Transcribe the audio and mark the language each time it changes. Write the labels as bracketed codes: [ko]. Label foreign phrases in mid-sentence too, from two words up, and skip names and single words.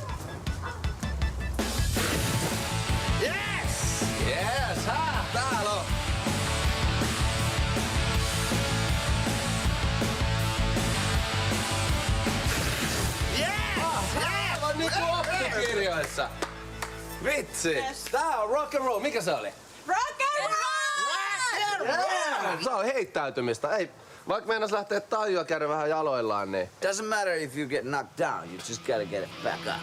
[fi] Yes! Täällä on! Aivan niinku oppikirjoissa! Vitsi! Tää on [en] rock and roll. [fi] Mikä se oli? [en] Rock and roll! [fi] Se on heittäytymistä. Ei, vaikka meinas lähtee tajua käydä vähän jaloillaan, niin... [en] Doesn't matter if you get knocked down. You just gotta get it back up.